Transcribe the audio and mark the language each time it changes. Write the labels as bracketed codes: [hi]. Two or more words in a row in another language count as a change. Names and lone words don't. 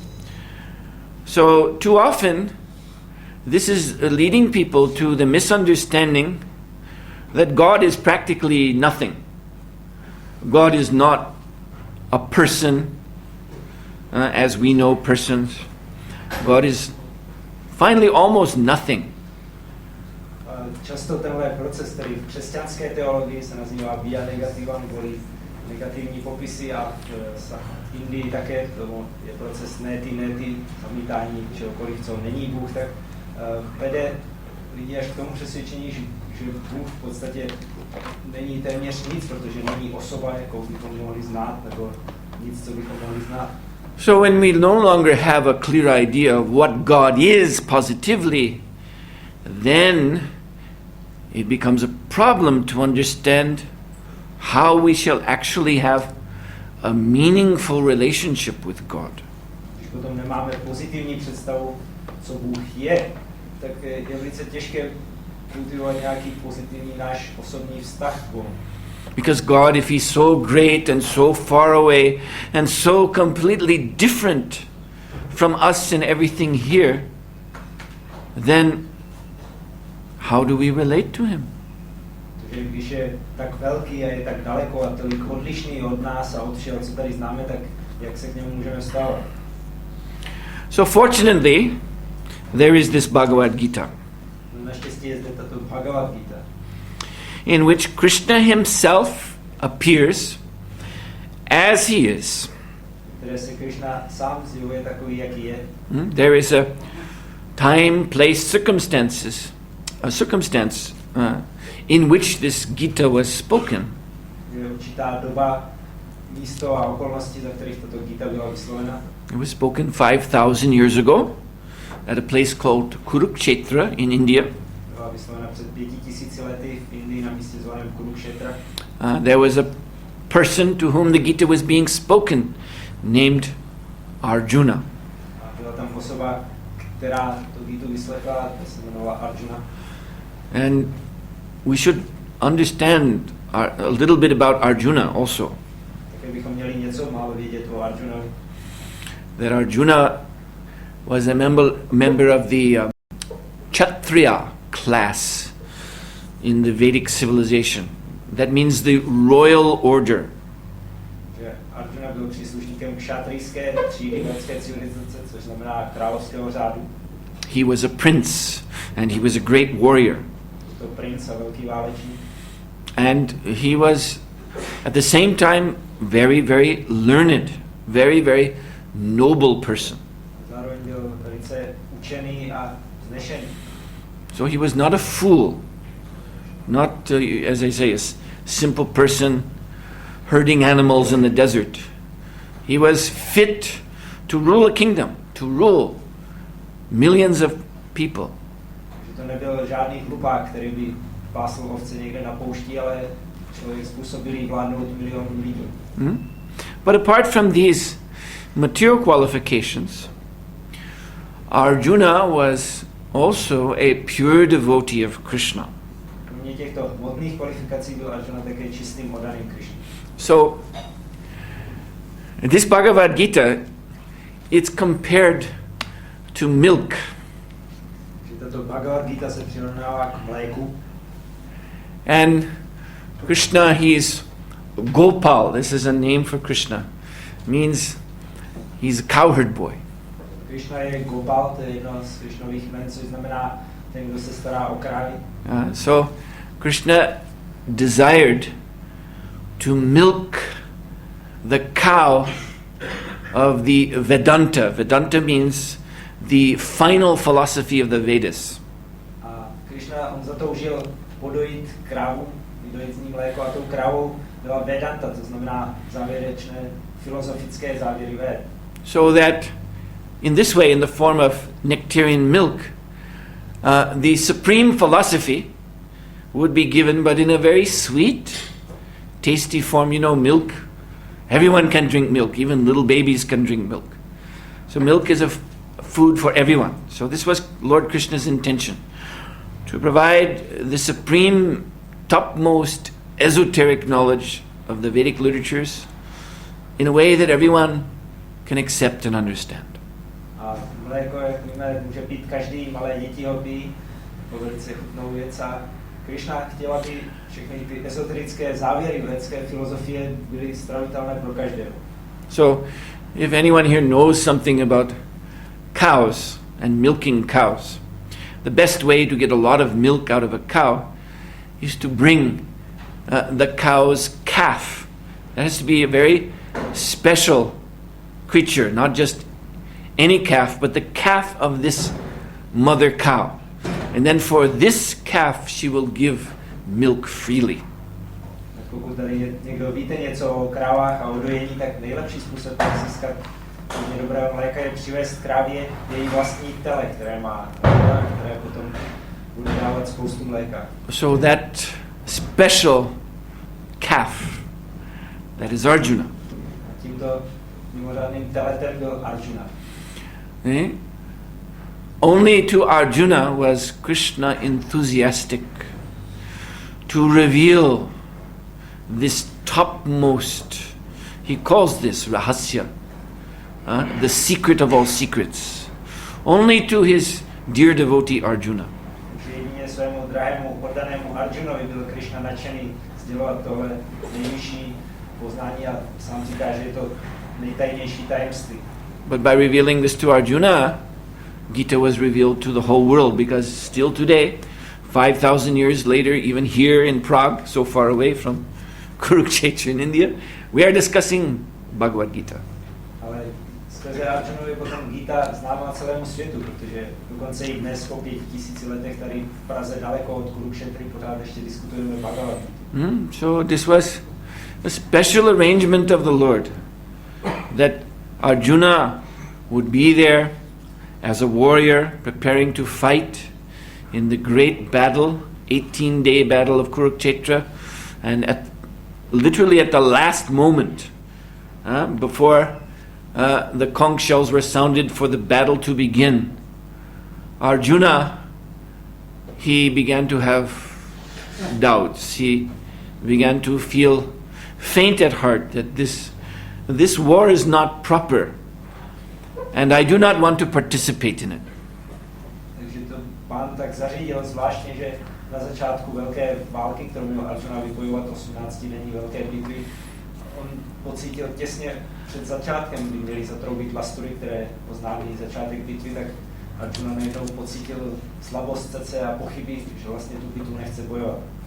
[en] So too often, this is leading people to the misunderstanding that God is practically nothing. God is not a person, as we know persons. God is finally almost nothing. [cs] Často tenhle proces, který v křesťanské teologii se nazývá [la] via negativa, [cs] neboli negativní popisy, a v Indii také to je proces neti, zamítání čehokoliv, co není Bůh, tak vede lidi až k tomu přesvědčení, že Bůh v podstatě není téměř nic, protože není osoba, jakou bychom mohli znát, nebo nic, co bychom mohli znát. [en] So when we no longer have a clear idea of what God is positively, then it becomes a problem to understand how we shall actually have a meaningful relationship with God. [cs] Když potom nemáme pozitivní představu, co Bůh je, tak je velice těžké kultivovat nějaký pozitivní náš osobní vztah k Bohu. [en] Because God, if he's so great and so far away and so completely different from us and everything here, then how do we relate to him? [cs] Takže když je tak velký a je tak daleko a tolik odlišný od nás a od všeho, co tady známe, tak jak se k němu můžeme stávat? [en] So fortunately, there is this Bhagavad Gita, [cs] Naštěstí je zde tato Bhagavad Gita, [en] in which Krishna himself appears as he is. [cs] které se Krishna sám zjevuje takový, jaký je. [en] There is a time, place, circumstance in which this Gita was spoken. [cs] Je určitá doba, místo a okolnosti, za kterých tato Gita byla vyslovena. [en] It was spoken 5,000 years ago at a place called Kurukshetra in India. [cs] Byla vyslovena před 5,000 lety v Indii na místě zvaném Kurukshetra. [en] There was a person to whom the Gita was being spoken, named Arjuna. [cs] A byla tam osoba, která tu Gitu vyslechla, ta se jmenovala Arjuna. [en] And we should understand a little bit about Arjuna also. [cs] Také bychom měli něco málo vědět o Arjunovi. [en] That Arjuna was a member of the Kshatriya class in the Vedic civilization. That means the royal order. [cs] Že Arjuna byl příslušníkem kšatrijské třídy védské civilizace, což znamená královského řádu. [en] He was a prince and he was a great warrior. [cs] To princ a velký válečník. [en] And he was at the same time very, very learned, very, very noble person. [cs] Zároveň byl velice učený a vznešený. [en] So he was not a fool, not, as I say, a simple person herding animals in the desert. He was fit to rule a kingdom, to rule millions of people. [cs] Že to nebyl žádný hlupák, který by pásl ovce někde na poušti, ale člověk způsobilý vládnout milionů lidí. [en] But apart from these material qualifications, Arjuna was also a pure devotee of Krishna. [cs] Kromě těchto hmotných kvalifikací byl Arjuna také čistým oddaným Krišně. [en] So, this Bhagavad Gita, it's compared to milk. [cs] Že tato Bhagavad Gita se přirovnává k mléku. [en] And Krishna, he's Gopal. This is a name for Krishna. Means he's a cowherd boy. [cs] Krishna je Gopal, to je jedno z Krishnových jmen, což znamená ten, kdo se stará o krávy. [en] So Krishna desired to milk the cow of the Vedanta. Vedanta means the final philosophy of the Vedas. [cs] A Krishna, on zatoužil podojit krávu, vydojit z ní mléko, a tou krávou byla Vedanta, to znamená závěrečné filozofické závěry Ved. [en] So that in this way, in the form of nectarian milk, the supreme philosophy would be given, but in a very sweet, tasty form. You know, milk, everyone can drink milk, even little babies can drink milk. So milk is a food for everyone. So this was Lord Krishna's intention, to provide the supreme, topmost esoteric knowledge of the Vedic literatures in a way that everyone can accept and understand. [cs] A mléko, jak víme, může pít každý, malé děti ho pijí, to velice chutnou věc. A Krishna chtěl, aby všechny ty esoterické závěry védské filozofie byly stravitelné pro každého. [en] So, if anyone here knows something about cows and milking cows, the best way to get a lot of milk out of a cow is to bring the cow's calf. That has to be a very special creature, not just any calf, but the calf of this mother cow. And then for this calf she will give milk freely. [cs] Pokud tady někdo víte něco o krávách a o dojení, tak nejlepší způsob, jak získat hodně dobrého mléka, je přivést krávě její vlastní tele, které má, které potom bude dávat spoustu mléka. [en] So that special calf, that is Arjuna. [cs] A tímto mimořádným teletem byl Arjuna. [en] Only to Arjuna was Krishna enthusiastic to reveal this topmost, he calls this rahasya, the secret of all secrets. Only to his dear devotee Arjuna. [cs] Jedině svému drahému oddanému Arjunovi byl Krishna nadšený sdělovat tohle nejvyšší poznání a sám říká, že je to nejtajnější tajemství. [en] But by revealing this to Arjuna, Gita was revealed to the whole world, because still today, 5,000 years later, even here in Prague, so far away from Kurukshetra in India, we are discussing Bhagavad Gita. [cs] Ale skrze Arjunovi potom Gita známá celému světu, protože dokonce i dnes po 5000 letech tady v Praze daleko od Kurukšetry pořád ještě diskutujeme Bhagavad Gita. [en] So this was a special arrangement of the Lord, that Arjuna would be there as a warrior preparing to fight in the great battle, 18-day battle of Kurukshetra, and literally at the last moment, before the conch shells were sounded for the battle to begin, Arjuna, he began to have doubts. He began to feel faint at heart that this war is not proper. And I do not want to participate in it. [cs] Takže to pán tak zařídil zvláštně, že na začátku velké války, kterou měl Arjuna vybojovat 18-denní velké bitvy, on pocítil těsně před začátkem, kdy měli zatroubit lastury, které oznámili začátek bitvy, tak Arjuna najednou pocítil slabost srdce a pochyby, že vlastně tu bitvu nechce bojovat.